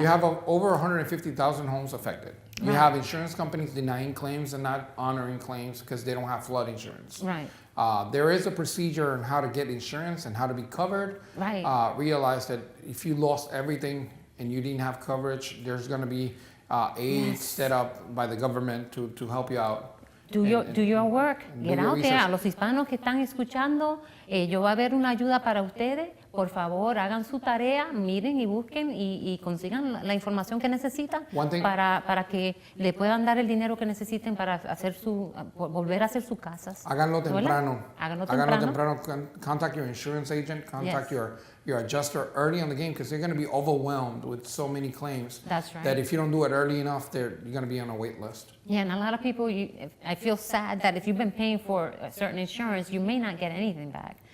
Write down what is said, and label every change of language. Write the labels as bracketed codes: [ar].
[en] You have over 150,000 homes affected. You have insurance companies denying claims and not honoring claims because they don't have flood insurance. Right. There is a procedure on how to get insurance and how to be covered. Right. Realize that if you lost everything and you didn't have coverage, there's going to be aid set up by the government to help you out. Do your work. Get out there. [es] A los hispanos que están escuchando, yo va a haber una ayuda para ustedes. Por favor, hagan su tarea, miren y busquen y consigan la información que necesitan para que le puedan dar el dinero que necesiten para hacer volver a hacer sus casas. Háganlo temprano. Háganlo temprano. [en] Contact your insurance agent. Contact your adjuster early on the game, because they're going to be overwhelmed with so many claims. That's right. That if you don't do it early enough, you're going to be on a wait list. Yeah, and a lot of people, I feel sad that if you've been paying for a certain insurance, you may not get anything back.